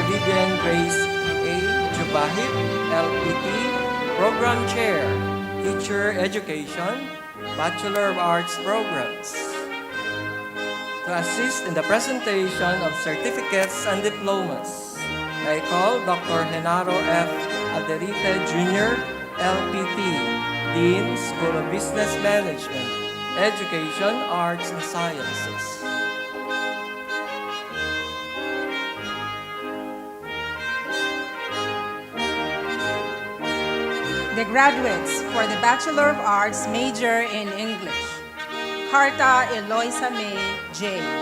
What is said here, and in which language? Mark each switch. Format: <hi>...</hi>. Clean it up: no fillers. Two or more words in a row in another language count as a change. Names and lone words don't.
<en>Vivian Grace A. Jubahit, LPT, Program Chair, Teacher Education, Bachelor of Arts programs. To assist in the presentation of certificates and diplomas, I call Dr. Genaro F. Alderite Jr., LPT, Dean, School of Business Management, Education, Arts, and Sciences. The graduates for the Bachelor of Arts major in English, 𝘰𝙤𝙀𝙀𝙀 J.</en>